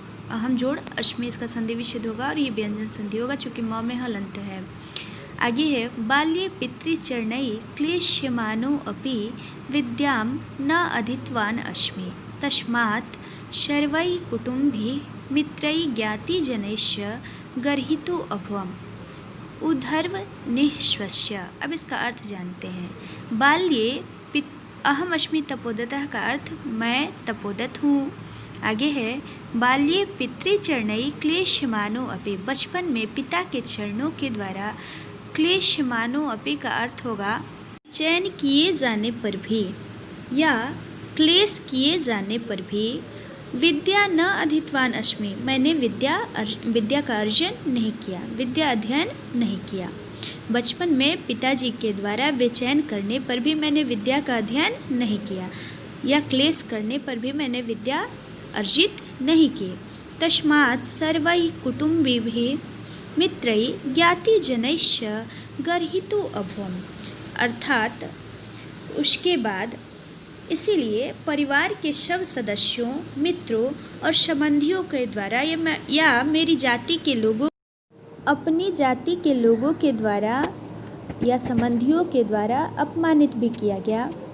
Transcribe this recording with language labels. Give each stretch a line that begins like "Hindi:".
Hindi: अहम जोड़ अश्मी इसका संधि विच्छेद होगा और ये व्यंजन संधि होगा चूँकि म में हलंत है। आगे है
Sanskrit: बाल्ये पितृचरणै क्लेश्यमानो अपि विद्यां न अधीतवान् अस्मि, तस्मात् सर्वैः कुटुम्बैः मित्रैः ज्ञातिजनैश्च गर्हितो अभवम्। उधर्व निःश्वस्य।
Hindi: अब इसका अर्थ जानते हैं।
Sanskrit: बाल्ये अहम अस्मि तपोदतः
Hindi: का अर्थ मैं तपोदत हूँ। आगे है
Sanskrit: बाल्ये पितृचरणैः क्लेश्यमानो अपि।
Hindi: बचपन में पिता के चरणों के द्वारा
Sanskrit: क्लेश्यमानो अपि
Hindi: का अर्थ होगा चयन किए जाने पर भी या क्लेश किए जाने पर भी।
Sanskrit: विद्या न अधीतवान अस्मि।
Hindi: मैंने विद्या का अर्जन नहीं किया, विद्या अध्ययन नहीं किया। बचपन में पिताजी के द्वारा बेचैन करने पर भी मैंने विद्या का अध्ययन नहीं किया या क्लेश करने पर भी मैंने विद्या अर्जित नहीं की।
Sanskrit: तस्मात् सर्वैः कुटुम्बिभिः मित्रैः ज्ञातिजनैश्च गर्हितो अभवम्।
Hindi: अर्थात उसके बाद इसीलिए परिवार के सब सदस्यों, मित्रों और संबंधियों के द्वारा या मेरी जाति के लोगों, अपनी जाति के लोगों के द्वारा या संबंधियों के द्वारा अपमानित भी किया गया।